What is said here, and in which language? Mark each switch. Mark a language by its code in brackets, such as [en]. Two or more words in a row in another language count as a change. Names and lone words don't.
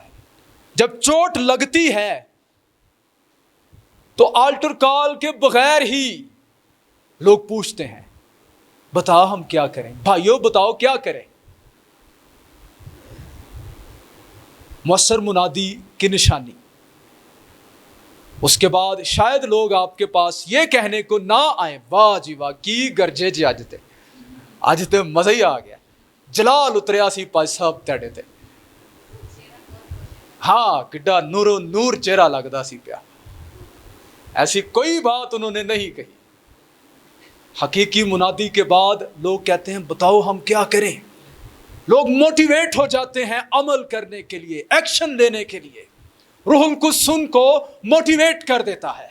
[ur] جب چوٹ لگتی ہے تو آلٹر کال کے بغیر ہی لوگ پوچھتے ہیں بتا ہم کیا کریں، بھائیوں بتاؤ کیا کریں۔ مؤثر منادی کی نشانی۔ اس کے بعد شاید لوگ آپ کے پاس یہ کہنے کو نہ آئیں، [pa] واہ جی واہ کی گرجے جی اج تے مزہ ہی آ گیا، جلال اتریا سی پاج صاحب تیڑے تے، ہاں کڈا نورو نور چہرہ لگدا سی پیا۔ [ur] ایسی کوئی بات انہوں نے نہیں کہی۔ حقیقی منادی کے بعد لوگ کہتے ہیں بتاؤ ہم کیا کریں۔ لوگ موٹیویٹ ہو جاتے ہیں عمل کرنے کے لیے، ایکشن لینے کے لیے۔ روح القدس ان کو موٹیویٹ کر دیتا ہے۔